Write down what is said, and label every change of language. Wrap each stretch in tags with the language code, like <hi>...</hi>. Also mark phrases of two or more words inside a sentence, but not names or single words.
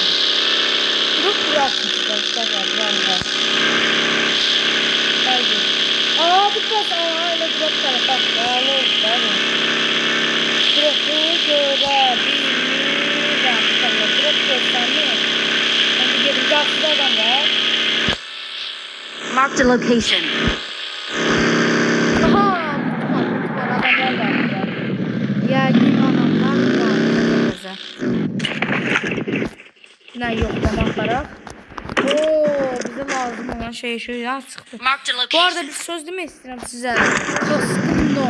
<az>Drop bırakmışlar uşaqlar. Haydi. Bu pas elə drop tərəfə. Dropu görə bilmirəm. Drop görsənmir. Hadi gelin, qarşıda adam var.</az> <en>Marked a location.</en> <az>Adamlar var. Yəqin adamlar var. Nə yoxlama aparaq.</az> <tr>Bize lazım olan şey şöyle çıktı.</tr> <az>Bu arada bir söz demək istəyirəm sizə. Çox sıkıntı</az>